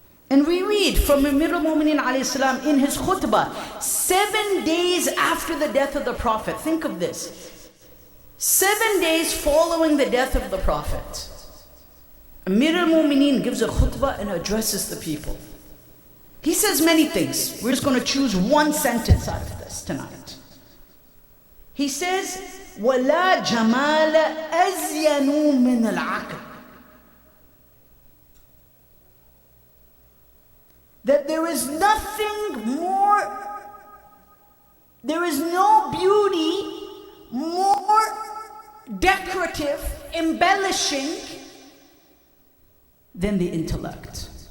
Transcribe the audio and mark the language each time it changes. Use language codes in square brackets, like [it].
[en] And we read from Amir al-Mu'mineen alayhi salam in his khutbah, 7 days after the death of the Prophet. Think of this. 7 days following the death of the Prophet, Amir al-Mu'mineen gives a khutbah and addresses the people. He says many things. We're just going to choose one sentence out of this tonight. He says, [ar] وَلَا جَمَالَ أَزْيَنُ مِنَ الْعَقْلِ. [en] That there is nothing more, there is no beauty more decorative, embellishing than the intellect.